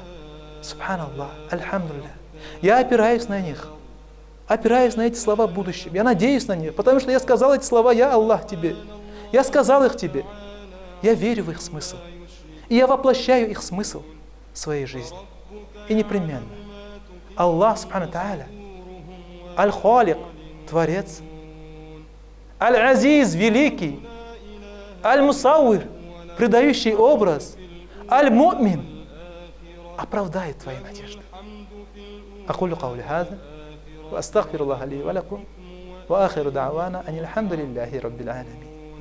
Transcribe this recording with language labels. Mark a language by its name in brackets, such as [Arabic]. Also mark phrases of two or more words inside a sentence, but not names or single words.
[Arabic] سبحان الله، الحمد لله. [Russian] Я опираюсь на них. Опираюсь на эти слова в будущем. Я надеюсь на них, потому что я сказал эти слова, я Аллах тебе. Я сказал их тебе. Я верю в их смысл. И я воплощаю их смысл в своей жизни. И непременно. [Arabic] الله، سبحانه تعالى, [Russian] Аль-Халик, Творец, Аль-Азиз, Великий, Аль-Мусауир, придающий образ, Аль-Му'мин, оправдает твои надежды. [Arabic] أقول قولي هذا وأستغفر الله لي ولكم وآخر دعوانا أن الحمد لله رب العالمين.